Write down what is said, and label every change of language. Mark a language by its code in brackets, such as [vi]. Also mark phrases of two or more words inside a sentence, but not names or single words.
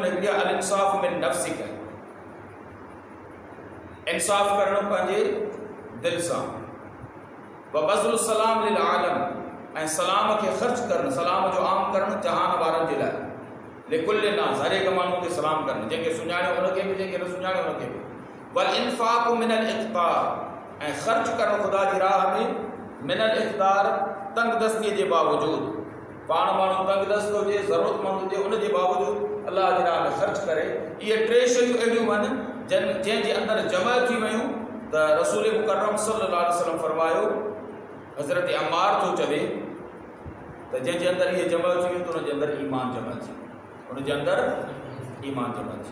[sd] हिकिड़ी आहे [ar] الإنصاف من نفسك, [sd] इंसाफ़ करणु पंहिंजे दिलि सां। [ar] وبذل السلام للعالم, [sd] ऐं सलाम खे ख़र्च करणु, सलाम जो आम करणु जहान वारनि जे लाइ। [ar] لكل الناس, [sd] हर एक माण्हू खे सलाम करणु, जंहिंखे सुञाणियो उनखे बि, जंहिंखे न सुञाणियो उनखे बि। [ar] والإنفاق من الإقتار, [sd] ऐं ख़र्च करणु ख़ुदा जी राह में [ar] من الإقتار, [sd] तंग दस्तीअ जे बावजूदु। पाण माण्हू तंग दस्त हुजे, ज़रूरतमंद हुजे, उन जे बावजूदु अलाह जी राह में ख़र्च करे। इहे 3 शयूं अहिड़ियूं आहिनि जंहिंजे अंदरि जमा थी वियूं त रसूल मुकर्रम [ar] صلى الله عليه وسلم [sd] फरमायो, हज़रत अम्मार थो चवे त जंहिंजे अंदरि इहे जमा थी वियूं त उनजे अंदरि ईमान जमा थी, उनजे अंदरि ईमान जमा थी।